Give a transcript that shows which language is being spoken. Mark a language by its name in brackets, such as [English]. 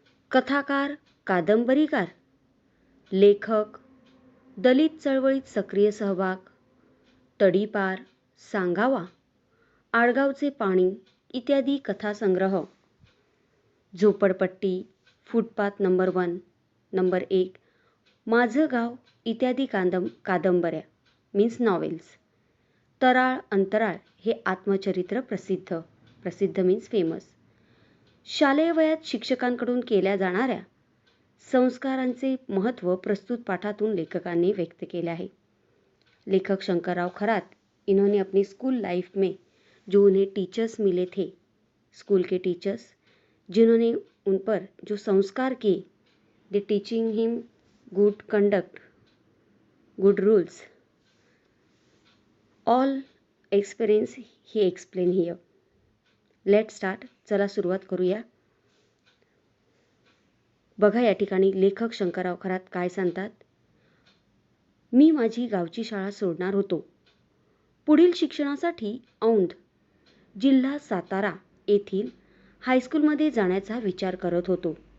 [Marathi] कथाकार, कादंबरीकार, लेखक, दलित चळवळीत सक्रिय सहभाग, तडीपार, सांगावा, आडगावचे पाणी इत्यादी कथासंग्रह, झोपडपट्टी, फुटपाथ नंबर 1, नंबर 1, माझं गाव इत्यादी कादंबऱ्या [English] means novels, [Marathi] तराळ अंतराळ हे आत्मचरित्र प्रसिद्ध [English] Means famous. [Marathi] शालेय वयात शिक्षकांकडून केल्या जाणाऱ्या संस्कारांचे महत्त्व प्रस्तुत पाठातून लेखकांनी व्यक्त केले आहे. [Hindi] लेखक शंकरराव खरात इन्होंने अपनी स्कूल लाइफ में जो उन्हें टीचर्स मिले थे, स्कूल के टीचर्स जिन्होंने उन पर जो संस्कार किए, [English] They teaching him good conduct, good rules, all experience he explain here. Let start. [Marathi] चला सुरुवात करूया. बघा, या ठिकाणी लेखक शंकरराव खरात काय सांगतात. मी माझी गावची शाळा सोडणार होतो. पुढील शिक्षणासाठी औंध, जिल्हा सातारा येथील हायस्कूलमध्ये जाण्याचा विचार करत होतो.